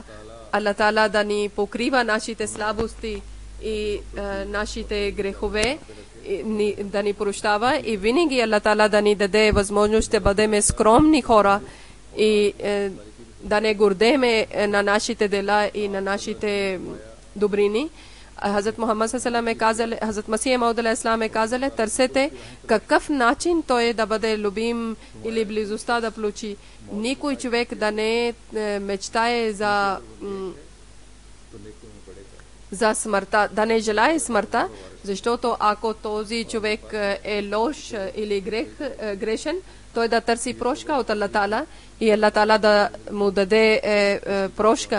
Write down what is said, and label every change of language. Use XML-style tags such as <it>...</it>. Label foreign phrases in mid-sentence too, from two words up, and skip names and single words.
<bg>Аллах Таала да ни покрива нашите слабости и нашите грехове, да ни прощава и винаги Аллах Таала да ни даде възможност да бъдем скромни хора и да не гордеме на нашите дела и на нашите добрини. Хазрат Мухаммад</bg> <ar>صلى الله عليه وسلم</ar> <bg>е казал, Хазрат Масих Мауд</bg> <ar>عليه السلام</ar> <bg>е казал, търсете какъв начин той да бъде любим или близостта да получи. Никой човек да не мечтае за смъртта, да не желае смъртта, защото ако този човек е лош или грешен, той да търси прошка от Аллах Таала и Аллах Таала да му даде прошка.</bg>